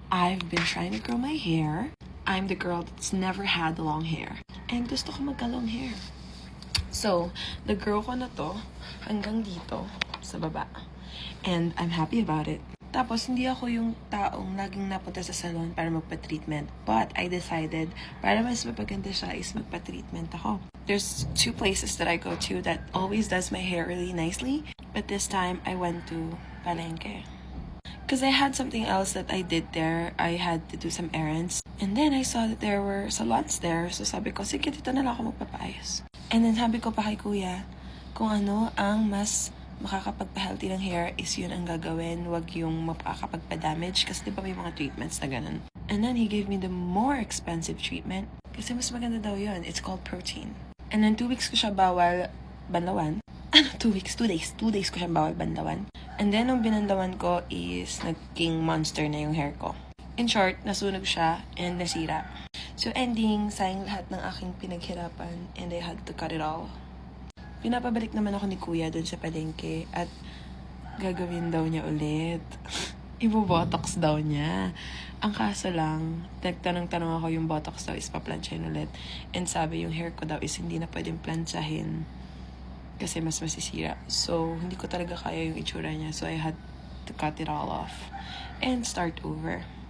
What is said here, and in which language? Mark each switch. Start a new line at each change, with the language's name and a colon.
English: I've been trying to grow my hair. I'm the girl that's never had long hair.
Filipino: And gusto ko magka-long hair. So, nag-grow ko na to hanggang dito sa baba.
English: And I'm happy about it.
Filipino: Tapos, hindi ako yung taong laging napunta sa salon para magpa-treatment.
English: But, I decided,
Filipino: para mas mapaganda siya is magpa-treatment ako.
English: There's 2 places that I go to that always does my hair really nicely. But this time, I went to Palengke. Because I had something else that I did there. I had to do some errands. And then, I saw that there were salons there.
Filipino: So, sabi ko, sige, dito na lang ako magpapaayos. And then, sabi ko pa kay kuya, kung ano ang mas makakapagpa-healthy ng hair is yun ang gagawin. Wag yung makakapagpa-damage. Kasi di ba may mga treatments na ganun.
English: And then, he gave me the more expensive treatment.
Filipino: Kasi mas maganda daw yun.
English: It's called protein. And then, 2 weeks
Filipino: ko siya bawal banlawan.
English: 2 weeks? 2 days.
Filipino: 2 days ko siya bawal banlawan. And then, nung binandawan ko is naging monster na yung hair ko. In short, nasunog siya and nasira. So, ending, sayang lahat ng aking pinaghirapan
English: and I had to cut it all.
Filipino: Pinapabalik naman ako ni kuya dun sa palengke at gagawin daw niya ulit. Ibo-botox daw niya. Ang kaso lang, nagtanong-tanong ako yung botox daw is paplansyahin ulit. And sabi yung hair ko daw is hindi na pwedeng plansyahin kasi mas masisira. So, hindi ko talaga kaya yung itsura niya.
English: So, I had to cut it all off and start over.